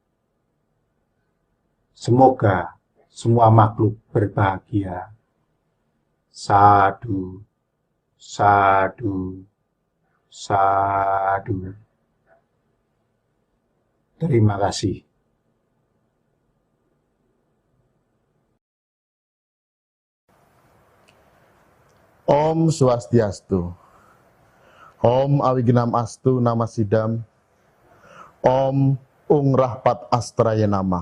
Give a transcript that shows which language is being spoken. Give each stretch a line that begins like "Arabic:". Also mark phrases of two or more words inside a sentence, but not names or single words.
Indonesian: Semoga semua makhluk berbahagia.
Sanskrit: Sadu, sadu, sadu.
Indonesian: Terima kasih.
Sanskrit: Om Swastiastu. Om Awigenam Astu Nama Sidam. Om Ung Rahpat Astraya Nama.